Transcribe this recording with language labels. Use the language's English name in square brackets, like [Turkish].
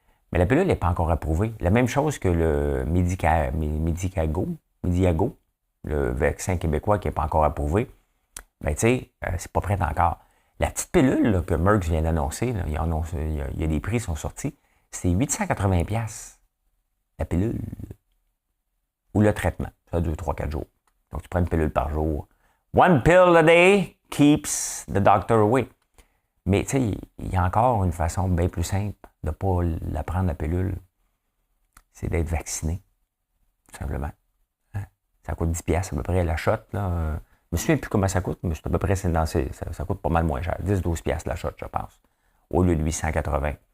[French] Mais la pilule n'est pas encore approuvée. La même chose que le Medicago, le vaccin québécois qui n'est pas encore approuvé. Ben, tu sais, c'est pas prêt encore. La petite pilule là, que Merckx vient d'annoncer, là, il y a des prix qui sont sortis, c'est 880 $. La pilule. Ou le traitement. Ça dure 3-4 jours. Donc, tu prends une pilule par jour. [English] One pill a day keeps the doctor away. [French] Mais, tu sais, il y a encore une façon bien plus simple de ne pas la prendre, la pilule. C'est d'être vacciné. Tout simplement. Hein? Ça coûte 10 $ à peu près la shot. Là. Je me souviens plus comment ça coûte, mais c'est à peu près, ça coûte pas mal moins cher. 10-12 $ la shot, je pense. Au lieu de 880.